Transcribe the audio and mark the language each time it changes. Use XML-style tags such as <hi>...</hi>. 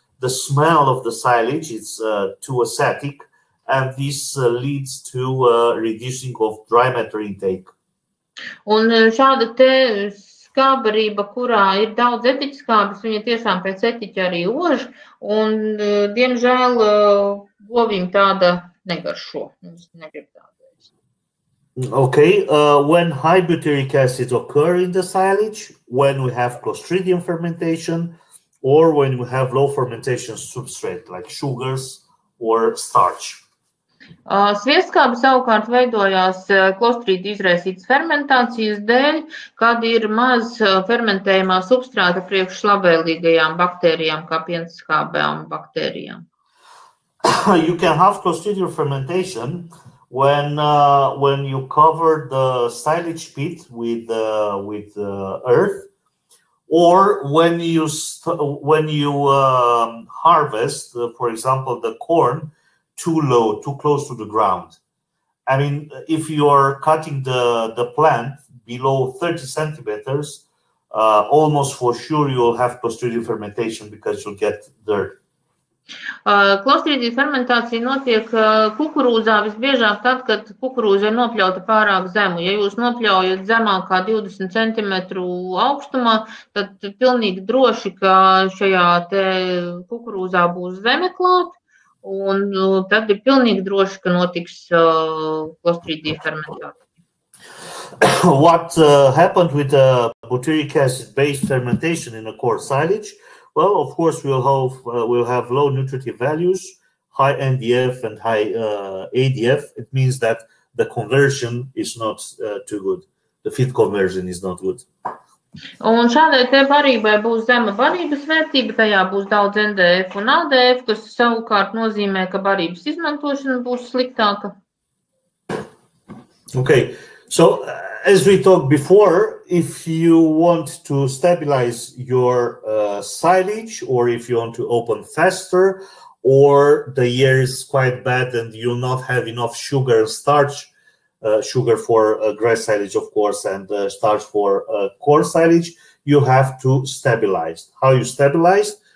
<en>The smell of the silage is too acidic, and this leads to reducing of dry matter intake.</en> <lv>Un šāda skābbarība, kurā ir daudz etiķskābes, viņa tiešām pēc etiķa arī ož, un, diemžēl, govīm tāda negaršo. Negrib tādu.</lv> <en>Okay, when high butyric acids occur in the silage, when we have Clostridium fermentation, or when we have low fermentation substrate, like sugars or starch.</en> <lv>Sviestskābe savukārt veidojās klostrīda izraisītas fermentācijas dēļ, kad ir maz fermentējumā substrāta priekš labvēlīgajām baktērijām, kā pienskābēm baktērijām.</lv> <en>You can have clostridial fermentation when you cover the silage pit with earth, or when you harvest, for example, the corn too low, too close to the ground. I mean, if you are cutting the plant below 30 centimeters, almost for sure you will have clostridial fermentation because you'll get dirt.</en> <lv>Klostrīdija fermentācija notiek kukurūzā visbiežāk tad, kad kukurūza ir nopļauta pārāk zemu. Ja jūs nopļaujat zemāk kā 20 cm augstumā, tad pilnīgi droši, ka šajā te kukurūzā būs zeme klāt, un tad ir pilnīgi droši, ka notiks klostrīdija fermentācija.</lv> <en>What happened with butyric acid-based fermentation in a coarse silage? Well, of course, we'll have low nutritive values, high NDF and high ADF. It means that the conversion is not too good. The feed conversion is not good.</en> <lv>Un šādai te barībai būs zema barības vērtība, tajā būs daudz NDF un ADF, kas savukārt nozīmē, ka barības izmantošana būs sliktāka.</lv> <en>Okay, so as we talked before, if you want to stabilize your silage, or if you want to open faster, or the year is quite bad and you'll not have enough sugar and starch, sugar for grass silage, of course, and starch for coarse silage, you have to stabilize. How you stabilize?</en>